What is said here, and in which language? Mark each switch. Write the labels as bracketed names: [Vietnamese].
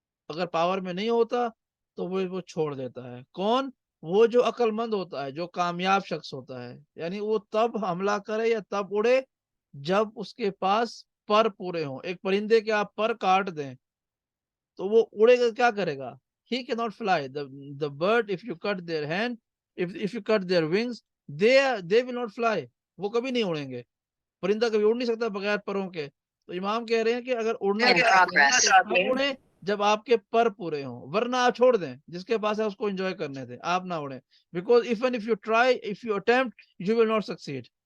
[Urdu] اگر پاور میں نہیں ہوتا تو وہ چھوڑ دیتا ہے۔ کون؟ وہ جو عقل مند ہوتا ہے، جو کامیاب شخص ہوتا ہے، یعنی وہ تب حملہ کرے یا تب اڑے جب اس کے پاس پر پورے ہوں۔ ایک پرندے کے آپ پر کاٹ دیں تو وہ اڑے گا، کیا کرے گا؟ [English] He cannot fly. The bird, if you cut their hand, if you cut their wings, they will not fly. [Urdu] وہ کبھی نہیں اڑیں گے۔ پرندہ کبھی اڑ نہیں سکتا بغیر پروں کے۔ تو امام کہہ رہے ہیں کہ اگر اڑنا تو اڑیں جب آپ کے پر پورے ہوں، ورنہ آپ چھوڑ دیں، جس کے پاس ہے اس کو انجوائے کرنے دیں، آپ نہ اڑیں۔ [English] Because even if you try, if you attempt, you will not succeed.